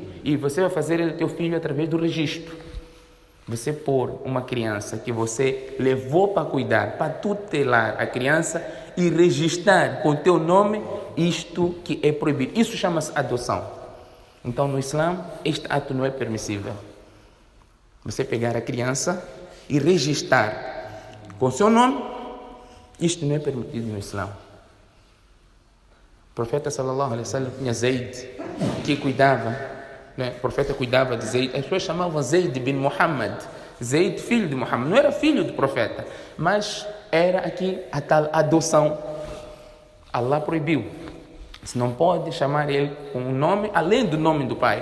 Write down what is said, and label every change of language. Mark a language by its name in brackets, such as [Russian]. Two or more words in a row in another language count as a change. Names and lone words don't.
[Portuguese] E você vai fazer ele teu filho através do registro. Você pôr uma criança que você levou para cuidar, para tutelar a criança e registrar com o teu nome isto que é proibido. Isso chama-se adoção. Então, no Islã, este ato não é permissível. Você pegar a criança e registrar com seu nome, isto não é permitido no Islã. O profeta [Arabic] صلى الله عليه وسلم [Portuguese] tinha Zayd, que cuidava, né? O profeta cuidava de Zayd. As pessoas chamavam Zayd bin Muhammad. Zayd, filho de Muhammad. Não era filho do profeta, mas era aqui a tal adoção. Allah proibiu. Você não pode chamar ele com um nome além do nome do pai.